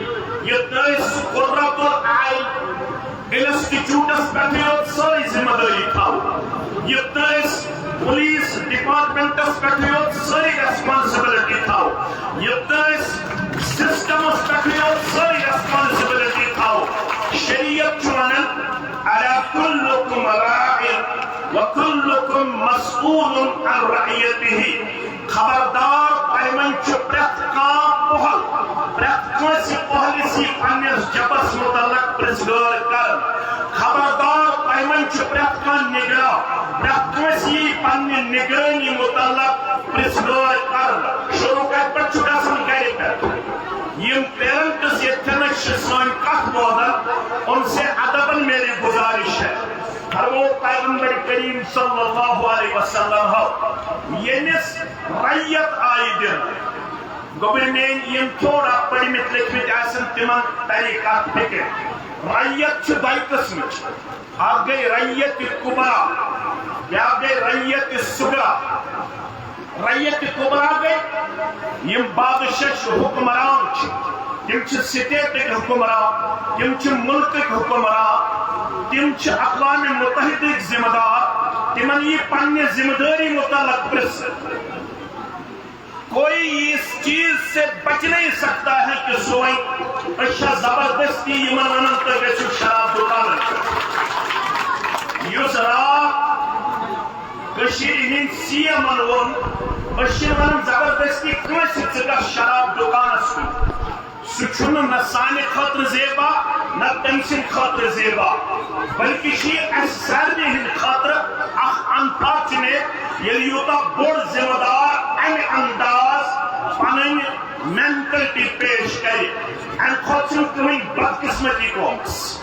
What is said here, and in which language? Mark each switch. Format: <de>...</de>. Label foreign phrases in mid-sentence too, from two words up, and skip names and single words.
<ks>یوٚتانۍ سُہ قُدرتُل عین انسٹیٹیوٹس پٮ۪ٹھ یوت سٲرٕے ذمہٕ دٲری تھاوو، یوٚتانۍ</ks> <en>police departments</en> <ks>پٮ۪ٹھ یوت سٲرٕے ریسپانسبلٹی تھاوو، یوٚتانۍ سسٹمس پٮ۪ٹھ یوت سٲرٕے ریسپانسبلٹی تھاوو۔ شریعت چھُ ونان</ks> <ar>اَلَا کُلُّکُم راعٍ وَکُلُّکُم مسئوٗلٌ عن رعیتِہ۔</ar> <ks>خبردار تۄہہِ منٛز چھُ پرٛٮ۪تھ کانٛہہ پۄہل، پرٛٮ۪تھ کٲنٛسہِ پۄہلِس یی پننِس جبس متعلق پرژھگٲر کرن۔ خبردار تۄہہِ منٛز چھُ پرٛٮ۪تھ کانٛہہ نگراں، پرٛٮ۪تھ کٲنٛسہِ یی پننہِ نگرٲنی متعلق پرژھگٲر کرن۔ شروع کتہِ پٮ۪ٹھ چھُ گژھان گرِ پٮ۪ٹھ۔ یِم پیرنٹس ییٚتھٮ۪نس چھِ سٲنۍ کتھ بوزان،</ks> <ur>ان سے ادبن میری گزارش ہے۔ وہ پیغمبر کریم</ur> <ar>صلی اللہ علیہ وسلم</ar> <ks>ہو ییٚمِس رعیت آیہِ دِنہٕ، گورنمنٹ یم تھوڑا پٔرمٕتۍ لیکھمٕتۍ آسن تِمن ترِ کتھ فکر۔ رعیت چھِ دۄیہِ قٕسمٕچ، اکھ گٔے رعیت کُبرا، بیٛاکھ گٔے رعیت صغرا۔ رعیت کُبرا گٔے یم بادشاہ حکمران چھِ، تِم چھِ سٹیٹٕکۍ حکمران، تِم چھِ ملکٕکۍ حکمران، تِم چھِ اقوام متحدٕکۍ ذمہٕ دار، تِمن یی پننہِ ذمہٕ دٲری متعلق پرژھنہٕ۔</ks> <ur>کوئی اس چیز سے بچ نہیں سکتا ہے کہ سوئی اچھا زبردستی</ur> <ks>یمن ونن تُہۍ گٔژھِو شراب دُکانن پٮ۪ٹھ۔ یُس راتھ کٔشیٖرِ ہٕنٛدۍ سی ایمن ووٚن أسۍ چھِنہٕ ونان زبردستی کٲنٛسہِ ژٕ گژھ شراب دُکانس کُن، سُہ چھُنہٕ نہ سانہِ خٲطرٕ زیبا نہ تٔمۍ سٕنٛدِ خٲطرٕ زیبا، بلکہِ چھِ یہِ اَسہِ سارنٕے ہٕنٛدِ خٲطرٕ اکھ انفارچُنیٹ ییٚلہِ یوٗتاہ بوٚڑ ذمہٕ دار اَمہِ انداز پنٕنۍ مینٹلٹی پیش کرِ، اَمہِ کھۄتہٕ چھُنہٕ کٕہٕنۍ بدقسمتی گوٚمٕژ۔</ks>